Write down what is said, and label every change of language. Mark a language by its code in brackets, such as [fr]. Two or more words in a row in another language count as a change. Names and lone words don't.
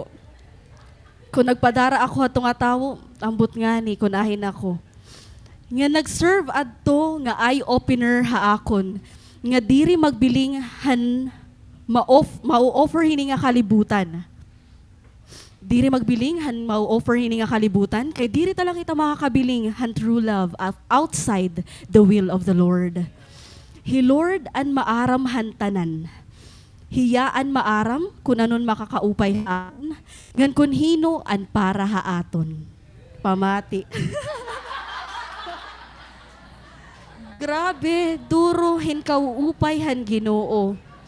[war] Kung nagpadara ako ato nga tawo, ambot nga ni, kunahin ako. Nga nag-serve adto nga eye-opener ha akon. nga diri magbiling han mau-offer hini nga kalibutan. Diri magbiling han mau-offer hini nga kalibutan kay diri talaga kita makakabiling han [en] true love outside the will of the Lord. [war] He Lord an maaram han tanan. Hiyaan maaram kun anon makakaupay haan, ngan kun hino an para haaton. Pamati. Grabe, duro hin kauupay han Ginoo.